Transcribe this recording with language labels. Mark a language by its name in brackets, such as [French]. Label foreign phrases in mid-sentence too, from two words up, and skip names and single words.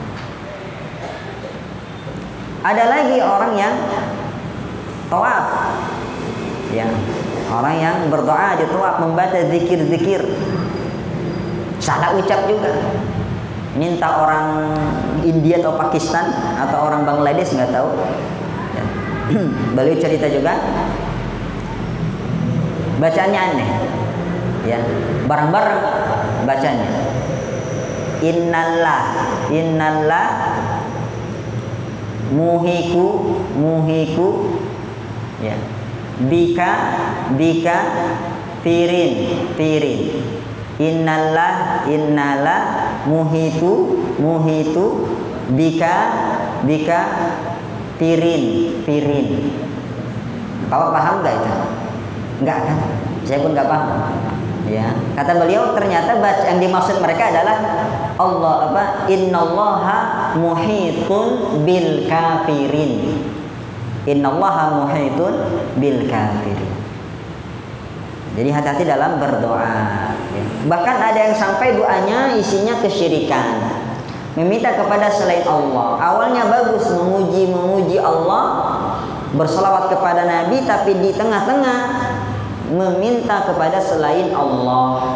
[Indonesian] Ada lagi orang yang tawaf, ya, orang yang berdoa di tawaf, membaca zikir-zikir, salah ucap juga. Minta orang India atau Pakistan atau orang Bangladesh, nggak tahu, Beliau cerita juga bacaannya aneh, ya, bareng-bareng bacanya. Innallah muhiku, ya, bika pirin. Innallah muhitu bika pirin. Bapak paham nggak itu? Enggak kan? Saya pun nggak paham. Ya, kata beliau ternyata yang dimaksud mereka adalah [Arabic] إن الله محيط بالكافرين. إن الله محيط بالكافرين. [Indonesian] Jadi hati-hati dalam berdoa. Ya. Bahkan ada yang sampai doanya isinya kesyirikan, meminta kepada selain Allah. Awalnya bagus, memuji Allah, berselawat kepada Nabi, tapi di tengah-tengah meminta kepada selain Allah.